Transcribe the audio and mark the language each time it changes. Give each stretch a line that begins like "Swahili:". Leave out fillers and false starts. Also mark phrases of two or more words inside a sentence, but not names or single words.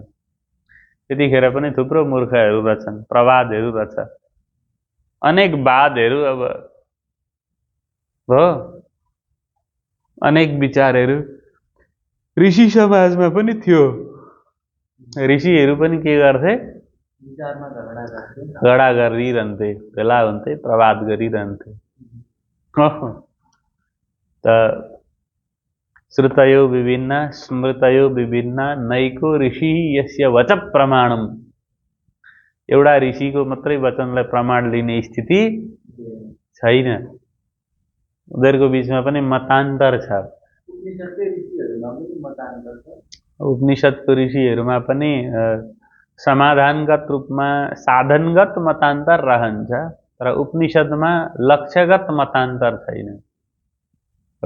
Nepali: त्यतिखेर पनि थुप्रो मूर्खहरू रहेछन्, प्रवादहरू रहेछ, अनेक वादहरू अब हो, अनेक विचारहरू ऋषि समाजमा पनि थियो। ऋषिहरू पनि के गर्थे? झगडा गरिरहन्थे, भेला हुन्थे, प्रवाद गरिरहन्थे।
Sanskrit: त श्रुतयो विभिन्न स्मृतयो विभिन्न नैको ऋषि यस्य वच प्रमाणम।
Nepali: एउटा ऋषिको मात्रै वचनलाई प्रमाण लिने स्थिति छैन। उनीहरूको बीचमा पनि मतान्तर छ। उपनिषदको ऋषिहरूमा पनि समाधानगत रूपमा साधनगत मतान्तर रहन्छ, तर उपनिषदमा लक्ष्यगत मतान्तर छैन हो।